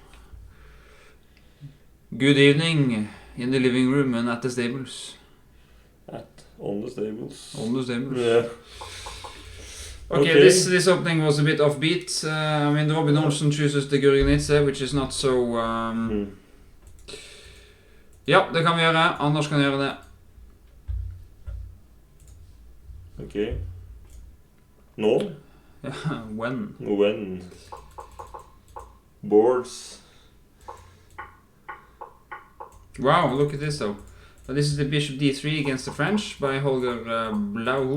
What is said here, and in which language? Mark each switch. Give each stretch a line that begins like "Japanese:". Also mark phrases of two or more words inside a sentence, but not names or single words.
English: Good evening in the living room and at the stables. On the stables. Yeah. Okay, this opening was a bit offbeat. Robin Olsen chooses the Gurgenidze, which is not so...
Norwegian: Ja, det kan vi gjøre. Anders kan gjøre det.
English: Okay. No? When? Boards. Wow, look at this though. This is the bishop D3 against the French by Holger Blauhut.